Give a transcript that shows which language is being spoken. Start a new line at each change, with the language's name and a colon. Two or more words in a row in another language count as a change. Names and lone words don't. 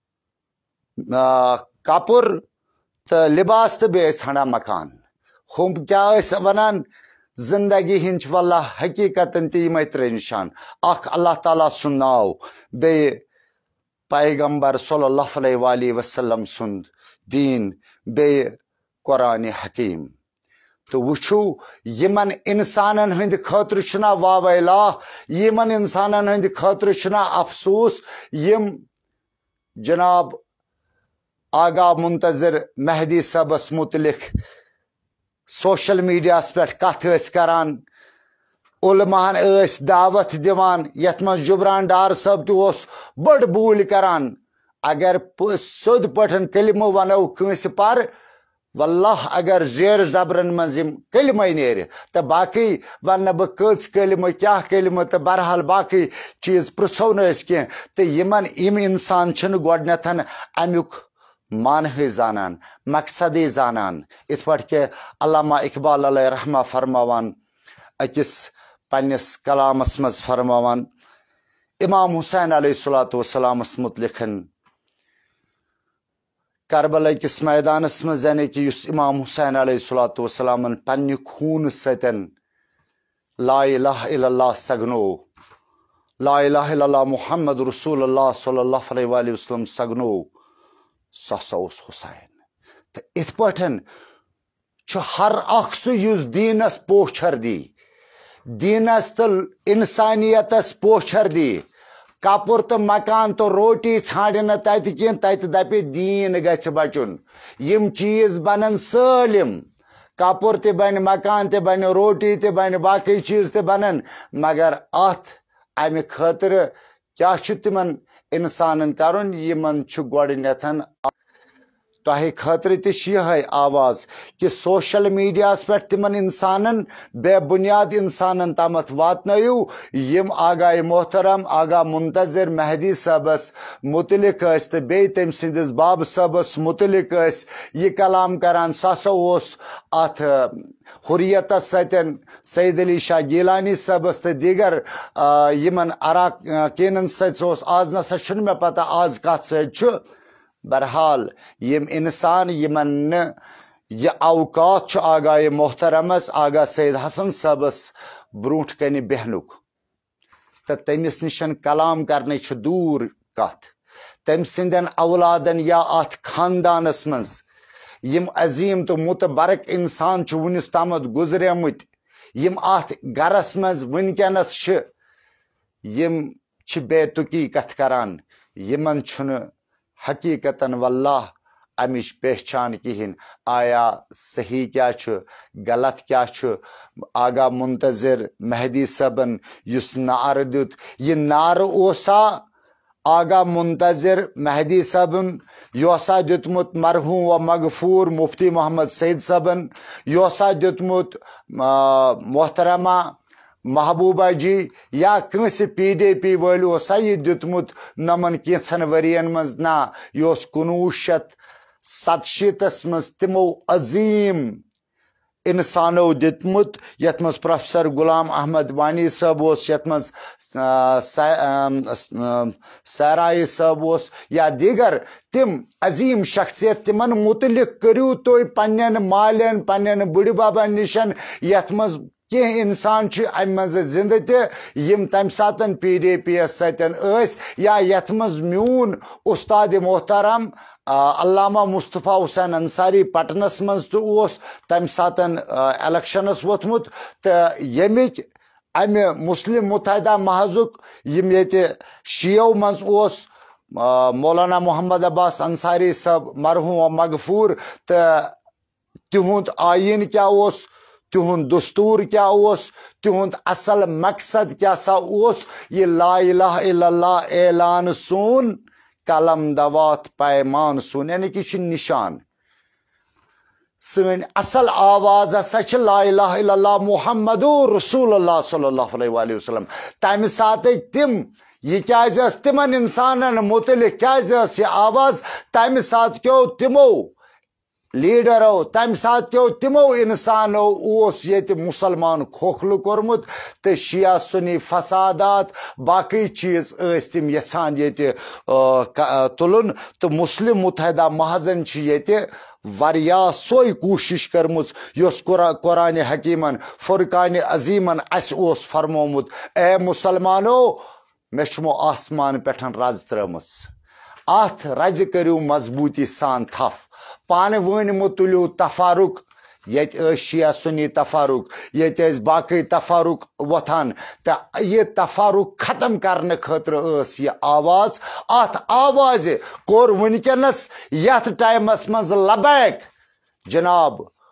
Kashmiri: کپر تو لباس تو بیس ژھانڈان مکان ہم کیا ونان زندگی ہنچ واللہ حقیقت تیم ترے نشان اخ اللہ تعالیٰ سن ناو بے پیغمبر
Arabic: صلی اللہ علیہ وآلہ وسلم
Kashmiri: سند دین بے قرآن حکیم تو وچھو یمن انسانن ہند خاطر چھنا واویلا یمن انسانن ہند خاطر چھنا افسوس یم جناب آگاہ منتظر مہدی صبس متعلق سوشل میڈیا پہ کت کران علماءن دعوت دیوان یت من جبران ڈار صاحب تس بڑ بول کران اگر سود پٹھن کلمہ ونو کنس پر واللہ اگر زیر زبرن مز کلمہ نیر تو باقی ون بہ کچ کلمہ کیا کلمہ تو بہرحال باقی چیز پرژھو نس کی تو یم انسان چھ گۄڈنیتھ امیک معنی زانان مقصدی زانان ات پہ کہ علامہ اقبال
Arabic: علیہ رحمہ
Kashmiri: فرماوان اکس پنس کلامس مز فرماوان امام حسین
Arabic: علیہ الصلوۃ والسلام
Kashmiri: متعلق کربلا کس میدانس مز یعنی کہ اس امام حسین
Arabic: علیہ الصلوۃ والسلام
Kashmiri: پنہ خون ستن
Arabic: لا الہ الا اللہ
Kashmiri: سگنو
Arabic: لا الہ الا اللہ محمد رسول اللہ صلی اللہ علیہ وآلہ وسلم
Kashmiri: سگنو سہ ہسا حسین تو ات پہ ہر اخ سہ اس دینس پوچھر دی دینس تو انسانیتس پوچھر دی کپر تو مکان تو روٹی ژھانڈ نا تت کین تت دپہ دین گژھِ بچن یم چیز بنن سالم کپر تہ بن مکان تہ بن روٹی تہ بن باقی چیز تہ بنن مگر ات امہ خاطر کیا تمن انسانن کرن یمن گۄڈنیتھ تہ خاطر تہ آواز کہ
English: social media
Kashmiri: پہ تمن انسانن بے بنیاد انسانن تامت واتنو یم آگاہ محترم آگاہ منتظر مہدی صبس متعلق تو بی تم سندس باب صبس متعلق یہ کلام کران سہ ہسا ات حریت ستن سید علی شاہ گیلانی صبس تو دیگر یمن اراکینن ست آز نسا چھ مے پتہ آز کت ست بہرحال یم انسان یمن یہ اوقات آگاہ محترمس آگاہ سید حسن صبس بروٹ کن بہنک تو تمس نشن کلام کرنے دور کت تم سندن اولادن یا ات خاندانس مز یم عظیم تو متبرک انسان ونس تامت گزریمت یم ات گرس مز ونکس یم بے تکی کت کران یمن چھن حقیقتاً واللہ امچ پہچان کہین آیا صحیح کیا غلط کیا آگاہ منتظر مہدی صبن اس نعر دیت یہ نعر اوسا آگاہ منتظر مہدی صبن یہ دیتمت مرحوم و مغفور مفتی محمد سید صبن یہ دیتمت محترمہ محبوبہ جی یا کنس پی ڈی پی ول یہ دیتمت نمن کینچن ورین مز نا یہ 1967 مز تمو عظیم انسانو دیتمت یت مز پروفیسر غلام احمد وانی صاحب یت مز سیرائی صاحب یا دیگر تم عظیم شخصیت تمن متعلق کرو تھی پنن مالین پنن بڑ بابن نشن یت مز کی انسان ام مز زندہ تم تمہ سات پی ڈی پی یس ستن یا یت مز میون استاد محترم علامہ مصطفیٰ حسین انصاری پٹنس مز تو تمہ سات الیکشنس ووتمت تو یمک امہ مسلم متحدہ محضک یم یہ شیو مز مولانا محمد عباس انصاری صاحب مرحوم و مغفور تو تہند آئین کیا اوس تہند دستور کیا اوس تہند اصل مقصد کیا سا اوس یہ
Arabic: لا الہ الا اللہ
Kashmiri: اعلان سون قلم دوات پیمان سون یعنی کہ یہ نشان سن اصل آواز ہسا
Arabic: لا الہ الا اللہ محمد رسول اللہ صلی اللہ علیہ وآلہ وسلم
Kashmiri: تمہ سات تم یہ کیاز تمن انسانن متعلق کیاز یہ آواز تمہ سات کیو تمو لیڈرو تمہ سات کیو تمو انسانو اس یت مسلمان کھوکھل کورمت تو شیعہ سنی فسادات باقی چیز اس تم یژھان یت تلن تو مسلم متحدہ محضن یت واریاہ سوئی کوشش کرمز یس قرآن حکیمن فرقان عظیمن اس اوس فرمومت اے مسلمانو مے چھمو آسمان پٹھن رز ترمز ات رز کریو مضبوطی سان تھف پانے ون متلیو تفارق یت شیعہ سنی تفارق یت باقی تفارق وتھان تو یہ تفارق ختم کرنے خاطر یہ آواز ات آواز کور ونکس یت ٹائمس مز لبیک جناب